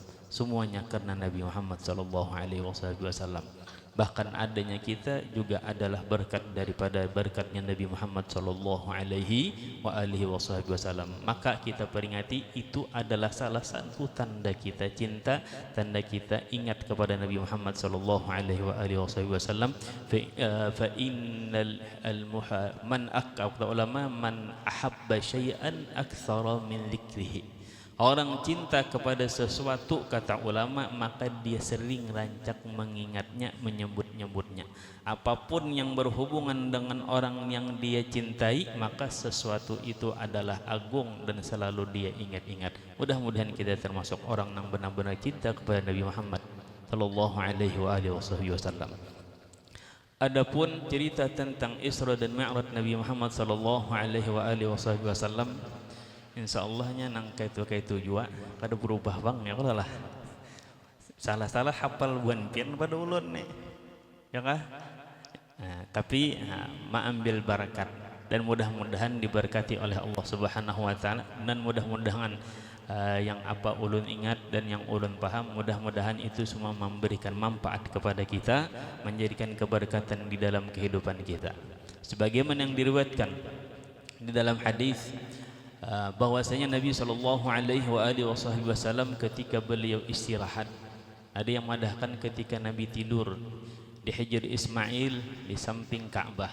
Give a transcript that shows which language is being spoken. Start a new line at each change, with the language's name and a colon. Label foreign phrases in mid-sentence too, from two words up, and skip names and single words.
Indonesian: Semuanya karena Nabi Muhammad
Arabic: صلى الله عليه وسلم.
Indonesian: Bahkan adanya kita juga adalah berkat daripada berkatnya Nabi Muhammad
Arabic: صلى الله عليه وسلم.
Indonesian: Maka kita peringati, itu adalah salah satu tanda kita cinta, tanda kita ingat kepada Nabi Muhammad
Arabic: صلى الله عليه وسلم. فإن من
Indonesian: kata ulama,
Arabic: من أحب شيئا أكثر من ذكره.
Indonesian: Orang cinta kepada sesuatu, kata ulama, maka dia sering rancak mengingatnya, menyebut-nyebutnya. Apapun yang berhubungan dengan orang yang dia cintai, maka sesuatu itu adalah agung dan selalu dia ingat-ingat. Mudah-mudahan kita termasuk orang yang benar-benar cinta kepada Nabi Muhammad
Arabic: صلى الله عليه وسلم.
Indonesian: Adapun cerita tentang Isra dan Mi'raj Nabi Muhammad
Arabic: صلى الله عليه وسلم,
Banjar: insyaallah nang kaitu juga kada berubah bang ya kalau lah salah hafal buan pian pada ulun nih ya kah.
Indonesian: Tapi ambil barakat dan mudah-mudahan diberkati oleh Allah
Arabic: سبحانه وتعالى,
Indonesian: dan mudah-mudahan yang apa ulun ingat dan yang ulun paham, mudah-mudahan itu semua memberikan manfaat kepada kita, menjadikan keberkatan di dalam kehidupan kita. Sebagaimana yang diriwayatkan di dalam hadis bahwasanya Nabi
Arabic: صلى الله عليه وسلم
Indonesian: ketika beliau istirahat, ada yang madahkan ketika Nabi tidur di Hijr Ismail di samping Ka'bah.